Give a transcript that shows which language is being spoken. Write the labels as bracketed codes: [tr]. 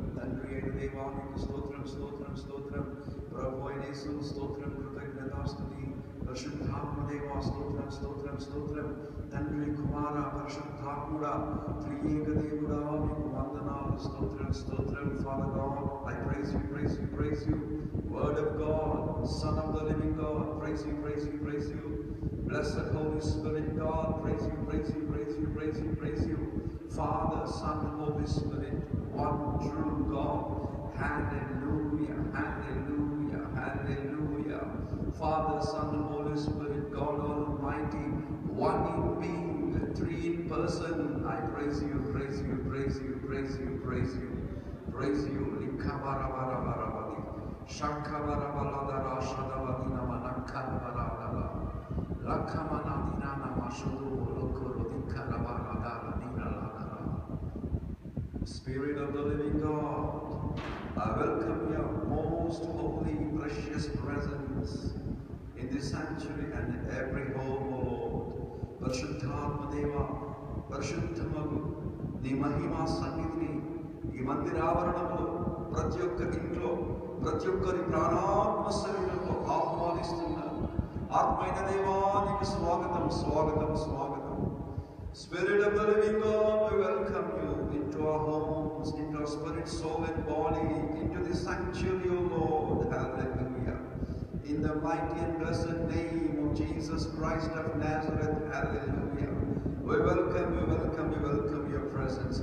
[te] Tandri అయిన దేవానికి స్తోత్రం, స్తోత్రం, స్తోత్రం. ప్రభు అయిన యేసు స్తోత్రం, కృతజ్ఞతా స్తుతి. పరిశుద్ధాత్మ దేవా స్తోత్రం, స్తోత్రం, స్తోత్రం. తండ్రి కుమార పరిశుద్ధాత్ముడా త్రియేక దేవుడా మీకు వందనాలు, స్తోత్రం, స్తోత్రం. [en] Father God, I praise you, praise you, praise you. Word of God, Son of the living God, praise you, praise you, praise you. Blessed Holy Spirit God, praise you, praise you, praise you, praise you, praise you. Father, Son, and Holy Spirit, one true God. Hallelujah, hallelujah, hallelujah. Father, Son, and Holy Spirit, God Almighty, one in being, three in person. I praise you, praise you, praise you, praise you, praise you, praise you. Likavaravaravaravadi, Shakavarabaladara, Shadavadina, Manakavaradala, Lakamanadina, Namashudu, Lokorodikaravadala, Dinaladara. Spirit of the living God, I welcome your most holy, precious presence in this sanctuary and in every home, O Lord. [te] Parishuddhatma Deva, Parishuddhamagu, నీ మహిమా సన్నిధిని ఈ మందిరావరణంలో ప్రతి ఒక్క ఇంట్లో ప్రతి ఒక్కరి ప్రాణాత్మ శరీరంలో ఆహ్వానిస్తున్నాను. ఆత్మైన దేవానికి స్వాగతం, స్వాగతం, స్వాగతం. [en] Spirit of the living God, we welcome you into our homes, into our spirit, soul and body, into the sanctuary, O Lord. Hallelujah. In the mighty and blessed name of Jesus Christ of Nazareth, hallelujah. We welcome, we welcome, we welcome your presence.